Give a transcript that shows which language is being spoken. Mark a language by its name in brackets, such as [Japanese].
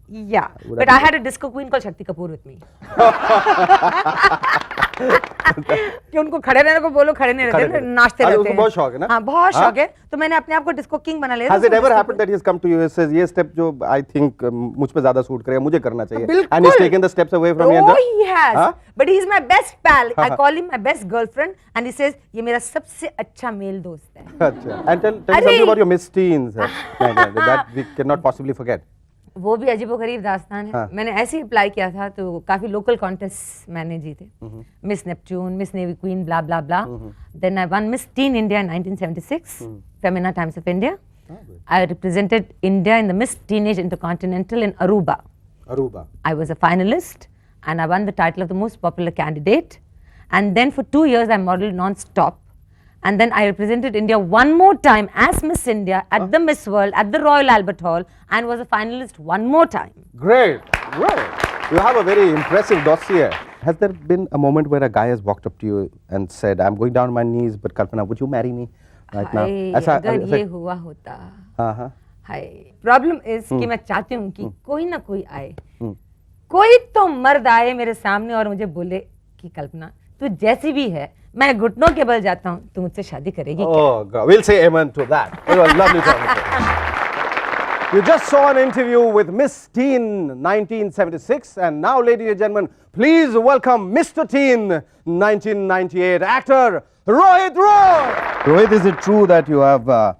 [English] Yeah, but I had a disco queen called Shakti Kapoor with me. [Hindi] कि उनको खड़े रहने को बोलो, खड़े नहीं रहते, नाचते रहते हैं। बहुत शौक है ना? हाँ, बहुत शौक है। तो मैंने अपने आप को डिस्को किंग बना लिया। [English] Has it ever happened that he has come to you and says [Hindi] ये स्टेप जो [English] I think [Hindi] मुझ पे ज्यादा सूट करेगा, मुझे करना चाहिए? बिल्कुल। [English] And he's taken the steps away from you. Oh, he has. But he is my best pal. I call him my best girlfriend, and he says [Hindi] ये मेरा सबसे अच्छा मेल दोस्त है। अच्छा। [English] And tell me something about your Miss Teens. That we cannot possibly forget. [Hindi] वो भी अजीबोगरीब दास्तान है। मैंने ऐसे ही अप्लाई किया था तो काफी लोकल कॉन्टेस्ट मैंने जीते। Miss Neptune, miss navy queen, blah blah blah. [English] then I won Miss Teen India 1976, [Hindi] Femina times of India. [English] I represented India in the Miss Teenage Intercontinental in Aruba. I was a finalist and I won the title of the most popular candidate. And then for 2 years I modeled non-stop. And then I represented India one more time as Miss India at the Miss World at the Royal Albert Hall and was a finalist one more time. Great. You have a very impressive dossier. Has there been a moment where a guy has walked up to you and said, I'm going down on my knees, but Kalpana, would you marry me right now? [Hindi] अगर ये हुआ होता। हाय, problem is कि मैं चाहती हूँ कि कोई ना कोई आए, कोई तो मर्द आए मेरे सामने और मुझे बोले कि कल्पना तू जैसी भी है मैं घुटनों के बल जाता हूँ, तू मुझसे शादी करेगी क्या? [English] Oh God, we'll say amen to that. It was lovely talking to you. You just saw an interview with Miss Teen 1976, and now, ladies and gentlemen, please welcome Mr. Teen 1998 actor Rohit Roy. Rohit, is it true that you have